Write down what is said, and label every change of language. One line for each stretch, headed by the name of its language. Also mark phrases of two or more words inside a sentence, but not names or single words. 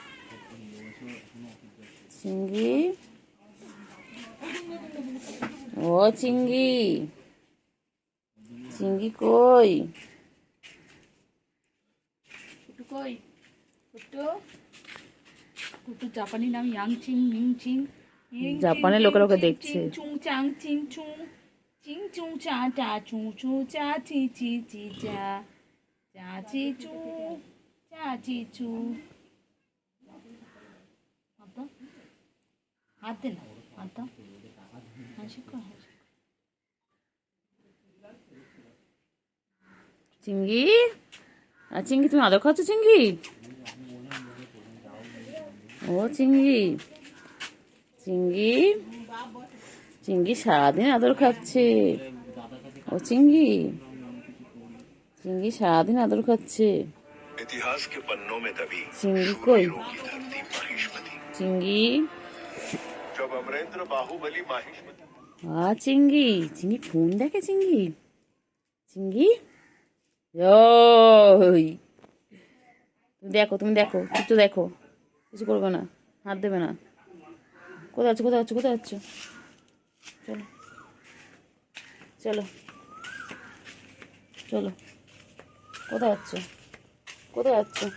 Bangla: চিংড়ি, ও চিংড়ি, চিংড়ি কই? কুটু কই? কুটু, কুটু জাপানি নাম ইয়াং চিং মিং চিং। জাপানের লোকেরা ওকে দেখছে। চুং চাং চিং চুং, চিং চুং চা টা চুং চু চা চি চি চি চা, চা চি চু, চা চি চু। হাত দে না। আদা হ্যান্ডশেক কর চিঙ্গি, আর চিঙ্গি তুমি আদর খাচ্ছ চিঙ্গি? ও চিঙ্গি, চিঙ্গি, চিঙ্গি সারাদিন আদর খাচ্ছে। ও চিঙ্গি, চিঙ্গি সারাদিন আদর খাচ্ছে।
Hindi: इतिहास के पन्नों में दबी चिंगी कोई शूरवीरों की धरती माहिष्मती चिंगी जब अमरेंद्र बाहुबली माहिष्मती
Bangla: চিঙ্গি, চিঙ্গি ফোন দেখে চিঙ্গি, চিঙ্গি ওই তুমি দেখো একটু দেখো, কিছু করবে না, হাত দেবে না। কোথায় যাচ্ছ কোথায় যাচ্ছ কোথায় যাচ্ছ? চলো চলো চলো, কোথায় যাচ্ছ কোথায় যাচ্ছ?